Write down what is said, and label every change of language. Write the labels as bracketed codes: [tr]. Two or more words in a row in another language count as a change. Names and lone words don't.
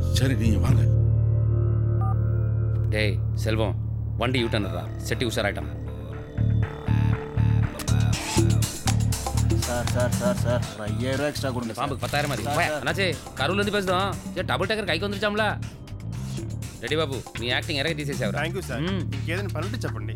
[ta] சரி நீங்க வாங்க. டேய் செல்வம், வண்டி யூட்டர்ன்றா. செட்டி உஷாராயிட்டான். சார் சார் சார் சார் 5000 ரூபா எக்ஸ்ட்ரா கொடுங்க. பாம்புக்கு 10,000 மாதிரி. அண்ணாச்சே கரூர்லேருந்து பேசுதோம். சரி [en] double decker [ta] கைக்கு வந்துருச்சாம்ல. [te] రెడీ బాబు, నీ యాక్టింగ్ ఎరగ తీసేసావు. [en] thank you sir. [te] ఇంకేదైనా పనుంటే చెప్పండి.